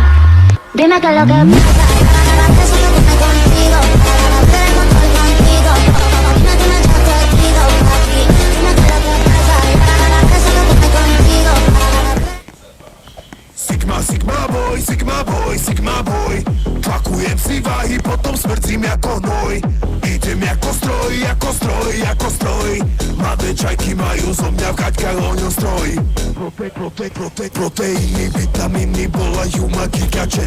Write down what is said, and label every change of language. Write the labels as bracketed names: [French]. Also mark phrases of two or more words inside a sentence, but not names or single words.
[Spanish] Dime qué es lo que pasa. Solo dime contigo, queremos estar contigo. Dime ya contigo, papi. Dime qué es lo que pasa. Solo dime contigo. [English] Sigma boy [Slovak] Tlakujem si váhy, potom smrdzím jako hnoj. Idem jako stroj Mladé čajky majú zo mňa v kaťkách ohňostroj. Proteíny, vitamíny, volajú ma gigačet.